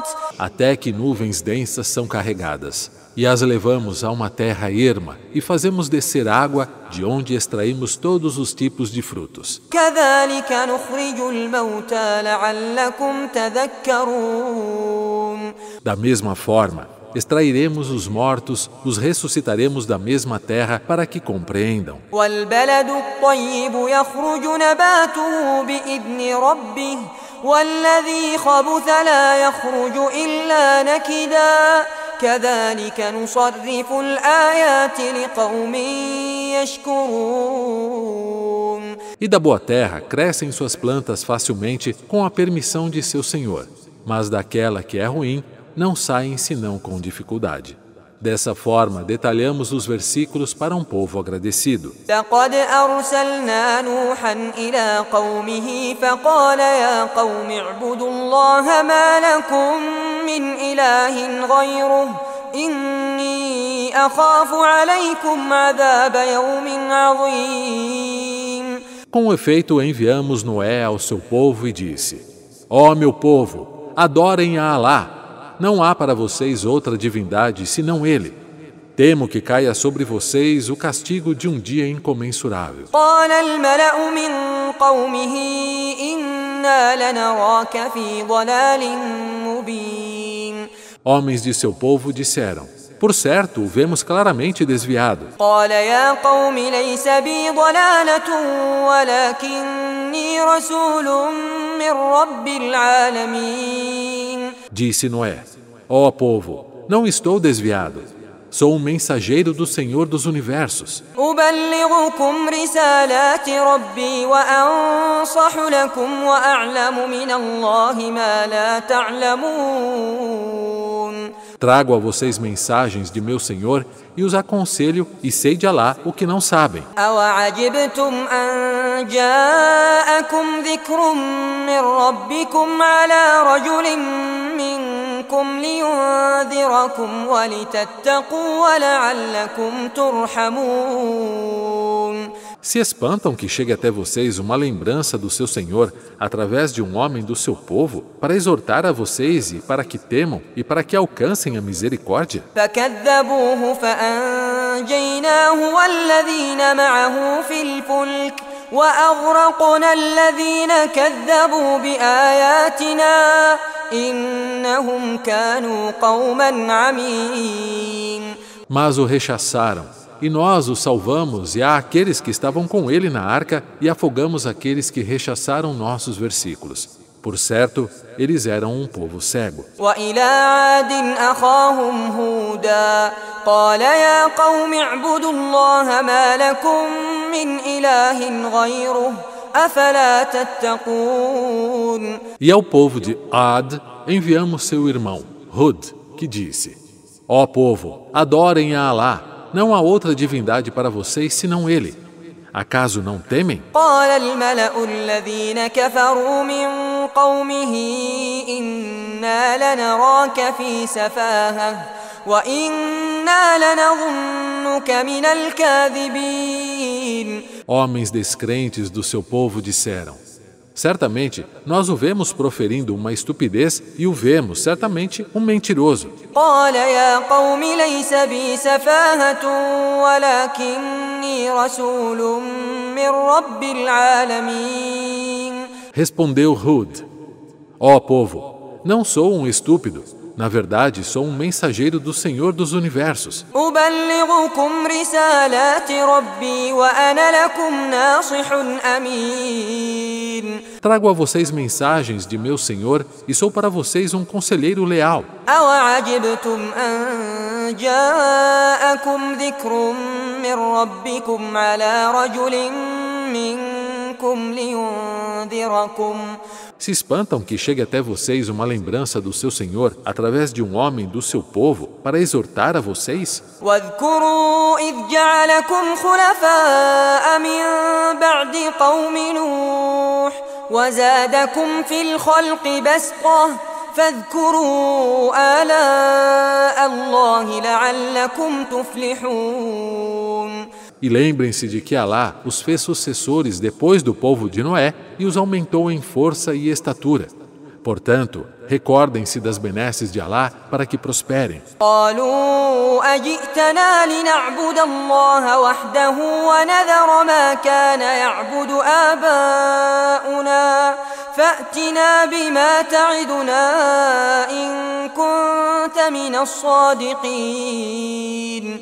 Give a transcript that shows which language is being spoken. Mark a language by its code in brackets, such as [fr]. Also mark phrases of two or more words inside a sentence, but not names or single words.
[pt] Até que nuvens densas são carregadas, e as levamos a uma terra erma, e fazemos descer água, de onde extraímos todos os tipos de frutos. [ar] كذلك نخرج الموتى لعلكم تذكرون. [pt] Da mesma forma, extrairemos os mortos, os ressuscitaremos da mesma terra para que compreendam. [ar] والبلد الطيب يخرج نباته بإذن ربه والذي خبث لا يخرج إلا نكدا كذلك نصرف الآيات لقوم يشكرون. [pt] E da boa terra crescem suas plantas facilmente com a permissão de seu Senhor, mas daquela que é ruim não saem senão com dificuldade. Dessa forma, detalhamos os versículos para um povo agradecido. [ar] لقد أرسلنا نوحا إلى قومه فقال يا قوم اعبدوا الله ما لكم من إله غيره إني أخاف عليكم عذاب يوم عظيم. [pt] Com efeito, enviamos Noé ao seu povo e disse: Ó meu povo, adorem a Alá. Não há para vocês outra divindade senão Ele. Temo que caia sobre vocês o castigo de um dia incomensurável. [ar] قال الملأ من قومه إنا لنراك في ضلال مبين. [pt] Homens de seu povo disseram: por certo, o vemos claramente desviado. [ar] قال يا قوم ليس بي ضلالة ولكني رسول من رب العالمين. [pt] Disse Noé: ó povo, não estou desviado. Sou um mensageiro do Senhor dos Universos. [ar] أبلغكم رسالات ربي وأنصح لكم وأعلم من الله ما لا تعلمون. [pt] Trago a vocês mensagens de meu Senhor e os aconselho e sei de Alá o que não sabem. [ar] أوعجبتم أن جاءكم ذكر من ربكم على رجل منكم لينذركم ولتتقوا ولعلكم ترحمون. [pt] Se espantam que chegue até vocês uma lembrança do seu Senhor através de um homem do seu povo para exortar a vocês e para que temam e para que alcancem a misericórdia? [ar] فكذبوه فأنجيناه والذين معه في الفلك وأغرقنا الذين كذبوا بآياتنا إنهم كانوا قوما عمين. [pt] Mas o rechaçaram. E nós o salvamos e a aqueles que estavam com ele na arca e afogamos aqueles que rechaçaram nossos versículos. Por certo, eles eram um povo cego. [ar] وإلى عاد أخاهم هودا قال يا قوم اعبدوا الله ما لكم من إله غيره أفلا تتقون. [pt] E ao povo de Ad enviamos seu irmão, Hud, que disse: ó povo, adorem a Alá. Não há outra divindade para vocês senão Ele. Acaso não temem? [ar] قال الملأ الذين كفروا من قومه إنا لنراك في سفاهة وإنا لنظنك من الكاذبين. [pt] Homens descrentes do seu povo disseram: certamente, nós o vemos proferindo uma estupidez e o vemos, certamente, um mentiroso. [ar] قال يا قوم ليس بي سفاهة ولكني رسول من رب العالمين. [pt] Respondeu Hud: ó povo, não sou um estúpido. Na verdade, sou um mensageiro do Senhor dos Universos. [ar] أبلغكم رسالات ربي وأنا لكم ناصح أمين. [pt] Trago a vocês mensagens de meu Senhor e sou para vocês um conselheiro leal. [ar] أوعجبتم أن جاءكم ذكر من ربكم على رجل منكم لينذركم. [pt] Se espantam que chegue até vocês uma lembrança do seu Senhor através de um homem do seu povo para exortar a vocês? [ar] واذكروا إذ جعلكم خلفاء من بعد قوم نوح وزادكم في الخلق بسطة فاذكروا آلاء الله لعلكم تفلحون. [pt] E lembrem-se de que Alá os fez sucessores depois do povo de Noé e os aumentou em força e estatura. Portanto, recordem-se das benesses de Alá para que prosperem. [ar] قالوا أجئتنا لنعبد الله وحده ونذر ما كان يعبد آباؤنا فأتنا بما تعدنا إن كنت من الصادقين.